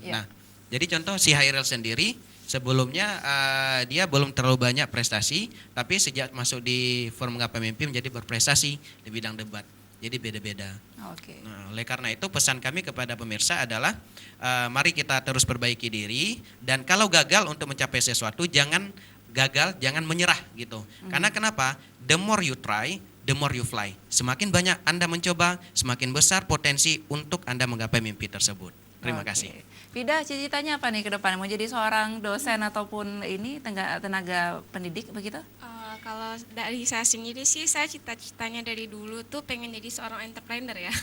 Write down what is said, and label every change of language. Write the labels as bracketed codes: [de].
[id] Nah, jadi contoh si Hairil sendiri sebelumnya dia belum terlalu banyak prestasi, tapi sejak masuk di Forum Menggapai Mimpi menjadi berprestasi di bidang debat. Jadi beda-beda. Oke. Nah, oleh karena itu pesan kami kepada pemirsa adalah mari kita terus perbaiki diri, dan kalau gagal untuk mencapai sesuatu jangan menyerah gitu. Karena kenapa? [en] The more you try, the more you fly. [id] Semakin banyak Anda mencoba, semakin besar potensi untuk Anda menggapai mimpi tersebut. Terima kasih. Vida, cita-citanya apa nih ke depan? Mau jadi seorang dosen ataupun ini tenaga pendidik begitu? Kalau dari saya sendiri sih, saya cita-citanya dari dulu tuh pengen jadi seorang entrepreneur ya.